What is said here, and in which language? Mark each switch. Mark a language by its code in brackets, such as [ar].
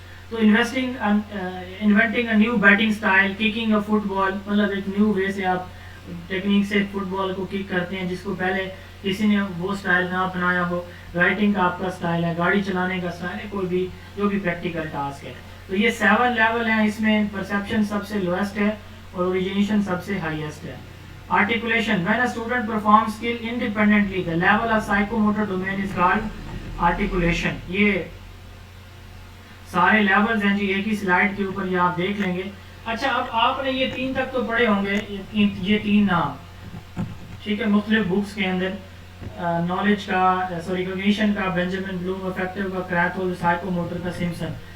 [ur] تو [en] inventing a new batting style, kicking a football, [ur] مطلب ایک نیو وے سے آپ ٹیکنیک سے فٹ بال کو کک کرتے ہیں جس کو پہلے کسی نے وہ اسٹائل نہ اپنایا ہو. رائٹنگ کا آپ کا اسٹائل ہے, گاڑی چلانے کا اسٹائل ہے, کوئی بھی جو بھی پریکٹیکل ٹاسک ہے. تو یہ 7 لیول ہیں, اس میں پرسیپشن سب سے لوئسٹ ہے اور اوریجینیشن سب سے ہائیسٹ ہے. [en] Articulation. When a student performs skill independently, the level of psychomotor domain is called articulation. [ur] یہ سارے لیولز ہیں جی, ایک ہی سلائیڈ کے اوپر یہ آپ دیکھ لیں گے. اچھا, اب آپ نے یہ 3 تک تو پڑھے ہوں گے, یہ 3 نام, ٹھیک ہے, مختلف بکس کے اندر. نالج کا, ریکگنیشن کا بینجامن بلوم, افیکٹو کا کریتھول, سائیکو موٹر کا سمپسن.